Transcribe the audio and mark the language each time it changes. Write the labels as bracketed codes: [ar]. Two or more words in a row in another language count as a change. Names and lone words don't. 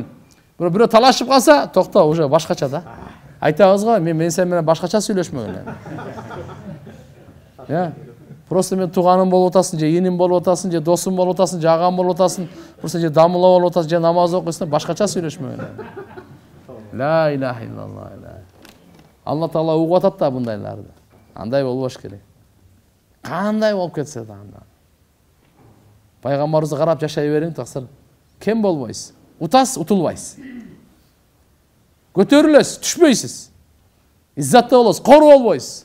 [ky] Бирөө талашып калса, токто, уже башкача да. Айтабыз го, мен сен менен башкача сүйлөшмөгөн. Просто мен туганым болуп атасың, же эним болуп атасың, же досум болуп атасың, же агам болуп атасың, просто же дамыла болуп атасың, же намаз окуйсуң, башкача сүйлөшмөгөн. [ar] لا إله إلا الله. [ky] Алла таала угуп атат да бундайларды. Андай болбош керек. Кандай болуп кетсе да анда. Пайгамбарыбызды карап жашай бериң, таксыр. Кем болбойсуз. Утасыз, утулбайсыз. Көтөрүлөсүз, түшпөйсүз. Иззатта болосуз, кор болбойсуз.